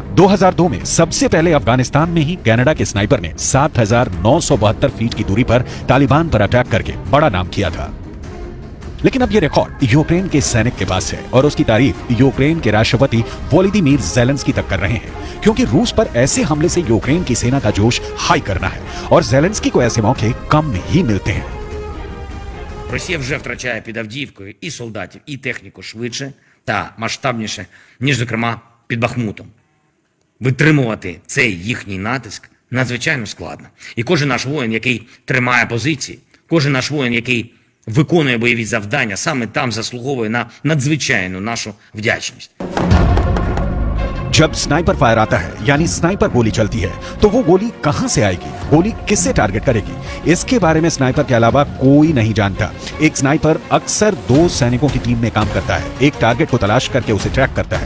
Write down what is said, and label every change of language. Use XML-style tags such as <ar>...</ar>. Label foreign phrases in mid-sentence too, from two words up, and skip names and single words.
<hi>2002 में सबसे पहले अफगानिस्तान में ही कनाडा के स्नाइपर ने 7,972 फीट की दूरी पर तालिबान पर अटैक करके बड़ा नाम किया था। लेकिन अब यह रिकॉर्ड यूक्रेन के सैनिक के पास है और उसकी तारीफ यूक्रेन के राष्ट्रपति वोलोदिमीर ज़ेलेंस्की तक कर रहे हैं, क्योंकि रूस पर ऐसे हमले से यूक्रेन की सेना का जोश हाई करना है और ज़ेलेंस्की को ऐसे मौके कम ही मिलते हैं।</hi> <uk>Росія вже втрачає під Авдіївкою і солдатів, і техніку швидше та масштабніше, ніж, зокрема, під Бахмутом. Витримувати цей їхній натиск надзвичайно складно. І кожен наш воїн, який тримає позиції, кожен наш воїн, який виконує бойові завдання, саме там заслуговує на надзвичайну нашу вдячність.</uk> <hi>जब</hi> <en>sniper fire</en> <hi>आता है यानी स्नाइपर गोली चलती है तो वो गोली कहां से आएगी, गोली किससे टारगेट करेगी, इसके बारे में स्नाइपर के अलावा कोई नहीं जानता। एक स्नाइपर अक्सर 2 सैनिकों की टीम में काम करता है, एक टारगेट को तलाश करके उसे ट्रैक करता है।</hi>